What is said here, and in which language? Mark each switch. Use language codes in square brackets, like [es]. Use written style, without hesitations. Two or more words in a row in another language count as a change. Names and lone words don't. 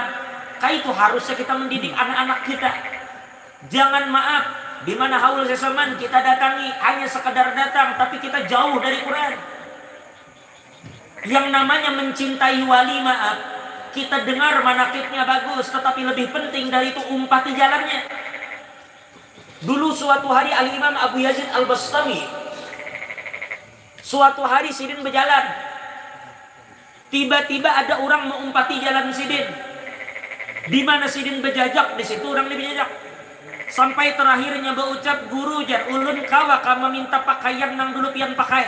[id] Kayak itu harusnya kita mendidik anak-anak kita. Jangan maaf, di mana haul Sesaman kita datangi hanya sekedar datang, tapi kita jauh dari Quran. Yang namanya mencintai wali, maaf, kita dengar manakibnya bagus, tetapi lebih penting dari itu umpati jalannya. Dulu suatu hari Al-Imam Abu Yazid Al-Bastami, suatu hari Sidin berjalan. Tiba-tiba ada orang mengumpati jalan Sidin. Di mana Sidin berjajak, di situ orang berjajak. Sampai terakhirnya berucap, [bjn] guru jar ulun kawa kama minta pakaian nang dulu pian pakai.